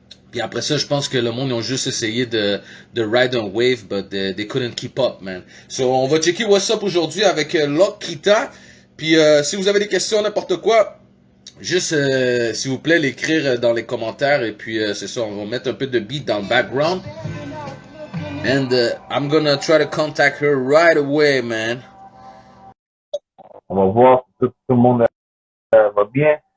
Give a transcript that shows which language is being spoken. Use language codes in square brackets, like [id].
[fr] Puis après ça, je pense que le monde, ils ont juste essayé de ride un wave, [en] but they couldn't keep up, man. [fr] So, on va checker [en] what's up [fr] aujourd'hui avec Loquita. Puis si vous avez des questions, n'importe quoi, juste s'il vous plaît, l'écrire dans les commentaires. Et puis c'est ça, on va mettre un peu de beat dans le background. [en] And I'm gonna try to contact her right away, man. [fr] On va voir si tout le monde va bien.